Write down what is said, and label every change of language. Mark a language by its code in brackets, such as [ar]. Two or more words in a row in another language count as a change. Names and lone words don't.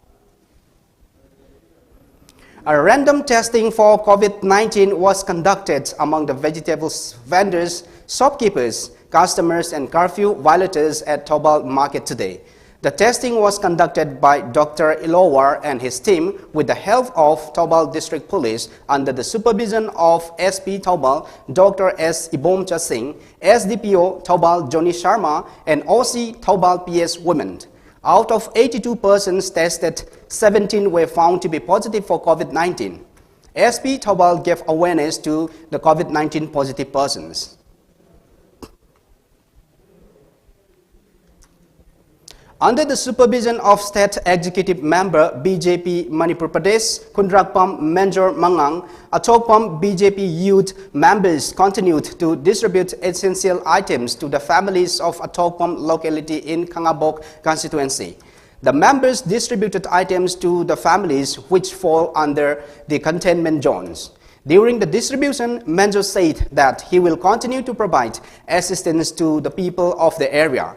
[en] A random testing for COVID-19 was conducted among the vegetables vendors, shopkeepers, customers and curfew violators at Taubal Market today. The testing was conducted by Dr. Ilowar and his team with the help of Taubal District Police under the supervision of SP Taubal, Dr. S. Ibomcha Singh, SDPO Taubal Johnny Sharma, and OC Taubal PS Women. Out of 82 persons tested, 17 were found to be positive for COVID-19. SP Taubal gave awareness to the COVID-19 positive persons. Under the supervision of State Executive Member BJP Manipur Pradesh Kundrakpam Manjor Mangang, Atokpam BJP youth members continued to distribute essential items to the families of Atokpam locality in Kangabok constituency. The members distributed items to the families which fall under the containment zones. During the distribution, Manjor said that he will continue to provide assistance to the people of the area.